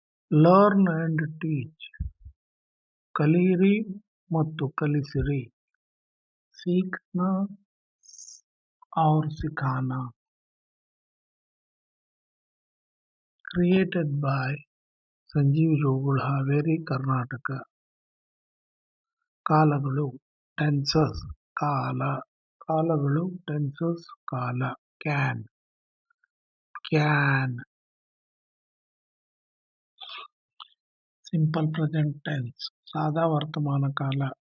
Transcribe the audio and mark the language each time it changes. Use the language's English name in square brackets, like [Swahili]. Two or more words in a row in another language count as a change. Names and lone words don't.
[English] learn and teach [Kannada] ಕಲಿಯಿರಿ ಮತ್ತು ಕಲಿಸಿರಿ. [Hindi] सीखना और सिखाना. [English] Created by ಸಂಜೀವ್ ಜೋಗುಳ, ಹಾವೇರಿ, ಕರ್ನಾಟಕ. [Kannada] ಕಾಲಗಳು ಟೆನ್ಸಸ್ ಕಾಲ. ಕಾಲಗಳು ಟೆನ್ಸಸ್ ಕಾಲ. [English] can can. simple present tense [Kannada] ಸಾದಾ ವರ್ತಮಾನ ಕಾಲ.